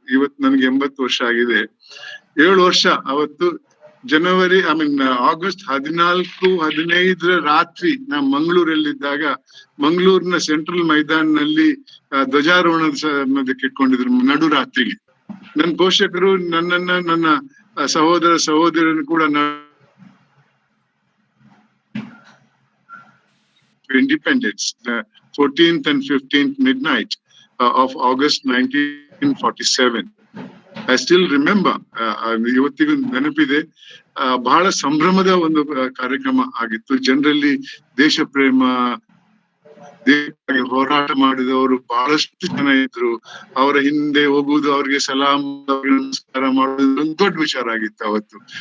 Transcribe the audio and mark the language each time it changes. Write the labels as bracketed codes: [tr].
[kn] ಇವತ್ತು ನನ್ಗೆ 80 ವರ್ಷ ಆಗಿದೆ. 7 ವರ್ಷ ಅವತ್ತು ಜನವರಿ ಆಗಸ್ಟ್ 14-15 ರಾತ್ರಿ ನಾ ಮಂಗಳೂರಲ್ಲಿದ್ದಾಗ, ಮಂಗಳೂರಿನ ಸೆಂಟ್ರಲ್ ಮೈದಾನಲ್ಲಿ ಧ್ವಜಾರೋಹಣಕ್ಕೆ ಇಟ್ಕೊಂಡಿದ್ರು ನಡು ರಾತ್ರಿಗೆ. ನನ್ನ ಪೋಷಕರು ನನ್ನನ್ನ, ನನ್ನ ಸಹೋದರನ್ನು ಕೂಡ [en] independence, 14th and 15th midnight of August 1947. I still remember. [kn] ಇವತ್ತಿಗೂ ನೆನಪಿದೆ. ಬಹಳ ಸಂಭ್ರಮದ ಒಂದು ಕಾರ್ಯಕ್ರಮ ಆಗಿತ್ತು. ಜನರಲ್ಲಿ ದೇಶ ಪ್ರೇಮ, ದೇಶಕ್ಕೆ ಹೋರಾಟ ಮಾಡಿದವರು ಬಹಳಷ್ಟು ಜನ ಇದ್ರು. ಅವರ ಹಿಂದೆ ಹೋಗುವುದು, ಅವ್ರಿಗೆ ಸಲಾಂ, ನಮಸ್ಕಾರ ಮಾಡುವುದು ಒಂದು ದೊಡ್ಡ ವಿಚಾರ ಆಗಿತ್ತು ಅವತ್ತು.